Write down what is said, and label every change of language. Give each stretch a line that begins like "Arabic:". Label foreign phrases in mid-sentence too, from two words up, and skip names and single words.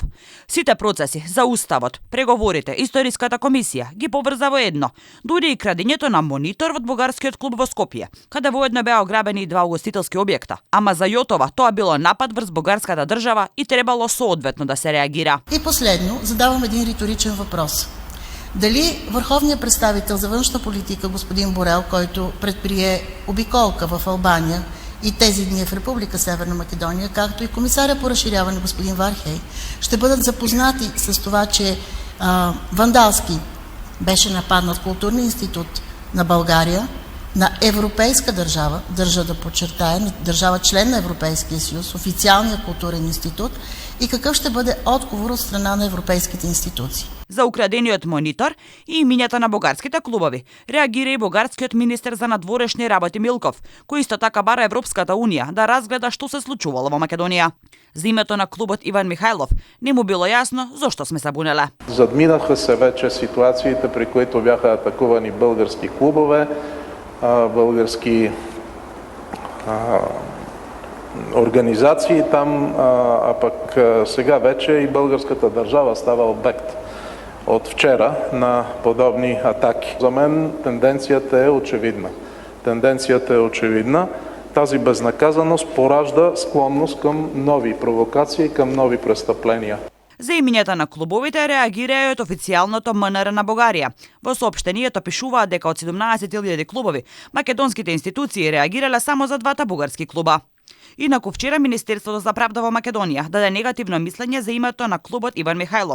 Macedonian: Сите процеси за уставот, преговорите, историската комисија ги поврза во едно, дури и крадењето на монитор од бугарскиот клуб во Скопје, каде воедно беа ограбени и два угостителски објекта. Ама за Јотова тоа било напад врз бугарската држава и требало соодветно да се реагира.
Bulgarian: И последно, задавам един риторичен въпрос. Дали върховният представител за външна политика господин Борел, който предприе обиколка в Албания и тези дни в Република Северна Македония, както и комисаря по разширяване господин Вархей, ще бъдат запознати с това, че вандалски беше нападнат културния институт на България, на европейска държава, държа да подчертая, държава член на Европейския съюз, официалния културен институт, и какъв ще бъде отговор от страна на европейските институции.
Macedonian: За украдениот монитор и имињата на бугарските клубови реагира и бугарскиот министер за надворешни работи Милков, кој исто така бара Европската унија да разгледа што се случувало во Македонија. За името на клубот Иван Михајлов не му било јасно зошто сме се бунеле.
Bulgarian: Задминаха се вече ситуациите, при които бяха атакувани български клубове, български организации там, а пък сега вече и българската държава става обект от вчера на подобни атаки. За мен тенденцията е очевидна. Тази безнаказаност поражда склонност към нови провокации, към нови престъпления.
Macedonian: За имињата на клубовите реагира и од официјалното МНР на Бугарија. Во соопштението пишуваат дека од 17.000 клубови, македонските институции реагирале само за двата бугарски клуба. Инаку вчера Министерството за правда во Македонија даде негативно мислење за името на клубот Иван Михајлов.